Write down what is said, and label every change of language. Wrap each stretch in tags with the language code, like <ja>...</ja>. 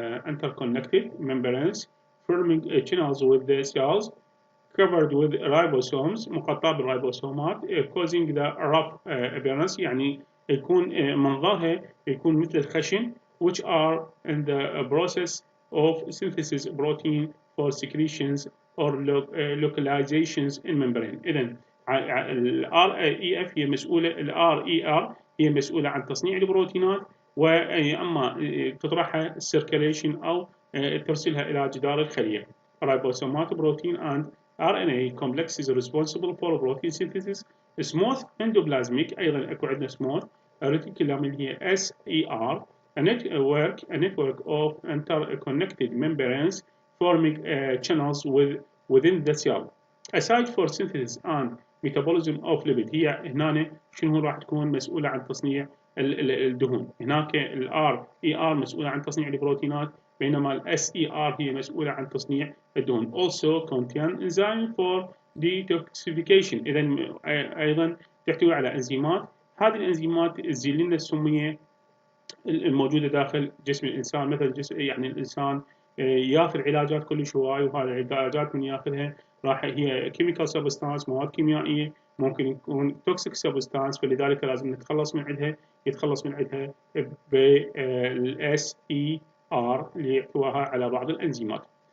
<en>interconnected membranes forming channels with the cells covered with ribosomes،</en> <ar>مغطاة بالريبوسومات</ar> <en>causing the rough appearance،</en> <ar>يعني يكون منظرها يكون مثل الخشن</ar> <en>which are in the process of synthesis protein for secretions or localizations in membrane.</en> <ar>إذن ال REF هي مسؤولة، ال RER هي مسؤولة عن تصنيع البروتينات، وأما تطرحها circulation أو ترسلها إلى جدار الخلية.</ar> <en>Ribosomes protein and RNA complex is responsible for protein synthesis. Smooth endoplasmic،</en> <ar>أيضا أكو عندنا</ar> <en>smooth reticulum</en> <ar>اللي هي</ar> <en>SER، a network of interconnected membranes forming channels within the cell. Aside for synthesis and metabolism of lipid،</en> <ar>هي هنا شنو راح تكون مسؤولة عن تصنيع الدهون. هناك ال RER مسؤولة عن تصنيع البروتينات، بينما ال SER هي مسؤولة عن تصنيع الدهون.</ar> <en>Also contain enzyme for detoxification.</en> <ar>إذا أيضا تحتوي على أنزيمات. هذه الأنزيمات تزيل لنا السمية الموجودة داخل جسم الإنسان. مثل جسم يعني الإنسان ياخذ علاجات كلش هواي، وهذه العلاجات من ياخذها راح هي كيميكال سبستانس، مواد كيميائية، ممكن يكون توكسيك سبستانس، فلذلك لازم نتخلص من عندها، يتخلص من عندها بالاس اي ار اللي يحتواها على بعض الانزيمات.</ar>